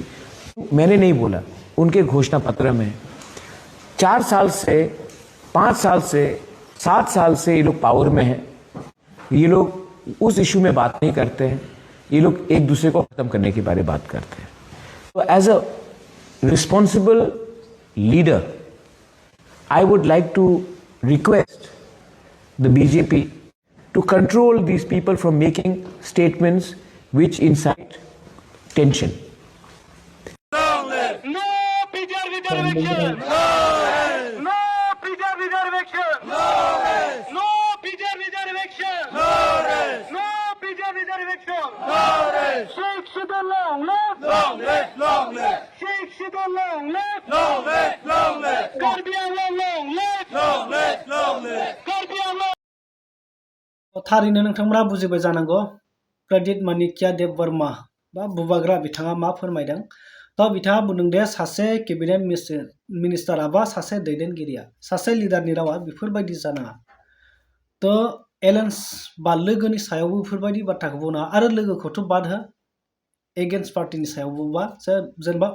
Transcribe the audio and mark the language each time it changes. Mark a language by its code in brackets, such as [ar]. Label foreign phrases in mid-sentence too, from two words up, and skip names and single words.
[hi] मैंने नहीं बोला, उनके घोषणा पत्र में 4 साल से 5 साल से 7 साल से ये लोग पावर में हैं। ये लोग उस इशू में बात नहीं करते हैं। ये लोग एक दूसरे को खत्म करने के बारे में बात करते हैं। [en] तो as a responsible leader I would like to request the BJP to control these people from making statements which incite extension. No PGR reservation. No PGR reservation. No PGR reservation. No PGR reservation. Sheikh Shidul long live. Sheikh Shidul long live. Karbi Anwar long live. Karbi Anwar. [brx] थारैनो नोंथांमोना बुजिबाय जानांगौ प्रदीप मानिकिया देब वर्मा बा बुबाग्रा बिथाङा मा फोरमायदों थ' बिथाङा बुंदों दे सासे [en] cabinet minister [brx] बा सासे दैदेनगिरिया सासे लिडारनि रावा बेफोरबायदि जानाङा थ' एलायन्स बा लोगोनि सायावबो बेफोरबायदि बाथ्राखौ बुंनाङा आरो लोगोखौथ' बाद हो एगेन्स्ट पार्टिनि सायावबो बा जेनेबा